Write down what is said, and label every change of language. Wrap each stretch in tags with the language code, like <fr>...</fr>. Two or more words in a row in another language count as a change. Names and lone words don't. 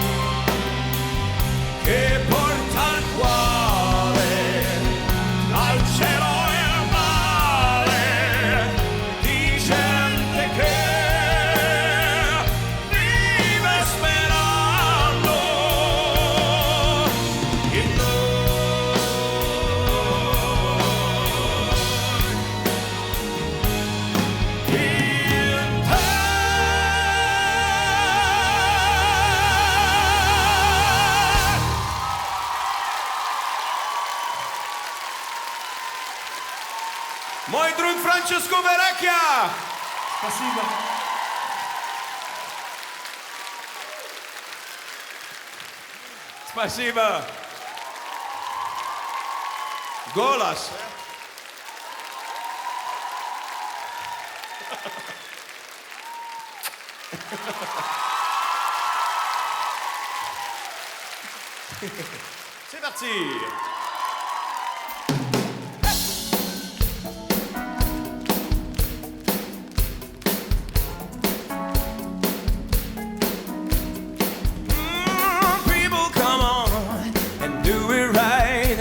<it>che porta al cuore al cielo e al mare di gente che vive sperando in noi, in te.</it> <ru>Мой друг Франческо Верекя! Спасибо. Спасибо. Голос.</ru> <fr>C'est parti.</fr> <en>People, come on and do it right.</en>